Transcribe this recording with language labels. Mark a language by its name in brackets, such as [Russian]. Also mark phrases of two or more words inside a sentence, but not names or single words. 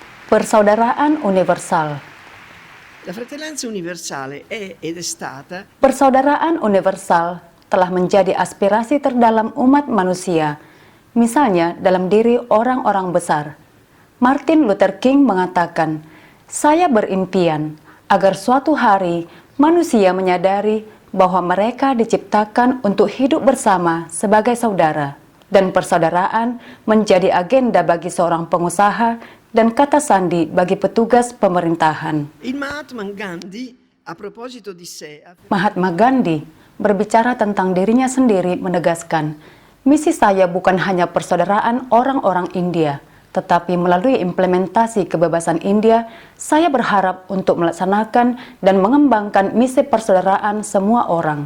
[Indonesian] Persaudaraan universal. [Italian] La fratellanza universale è ed è stata [Indonesian] Persaudaraan universal telah menjadi aspirasi terdalam umat manusia, misalnya dalam diri orang-orang besar. Martin Luther King mengatakan, "Saya berimpian agar suatu hari manusia menyadari bahwa mereka diciptakan untuk hidup bersama sebagai saudara, dan persaudaraan menjadi agenda bagi seorang pengusaha dan kata sandi bagi petugas pemerintahan." [Italian] il Mahatma Gandhi, a proposito di sé, [Indonesian] Mahatma Gandhi berbicara tentang dirinya sendiri menegaskan, "Misi saya bukan hanya persaudaraan orang-orang India, tetapi melalui implementasi kebebasan India, saya berharap untuk melaksanakan dan mengembangkan misi persaudaraan semua orang."